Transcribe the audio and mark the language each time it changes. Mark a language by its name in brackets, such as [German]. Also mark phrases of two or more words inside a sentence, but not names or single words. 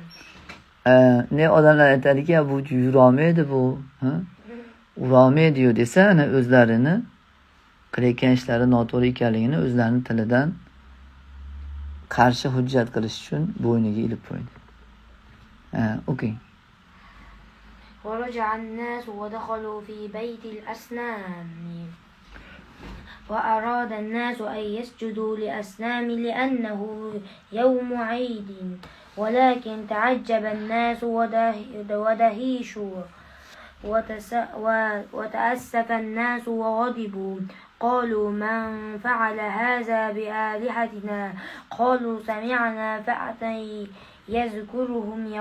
[Uzbek] Ne odamlar aytadiki, bu yurolmaydi bu, urolmaydi desa, ana o'zlarini qilayotgan ishlari noto'g'ri ekanligini o'zlarining tilidan qarshi hujjat qilish uchun bo'yniga ilib qo'ydi. Okey. [Arabic] ورجع الناس ودخلوا في بيت الأصنام وأراد الناس أن يسجدوا لأصنام لأنه يوم عيد ولكن تعجب الناس ودهشوا وتأسف الناس وغضبوا قالوا من فعل هذا بآلهتنا قالوا سمعنا فتى يذكرهم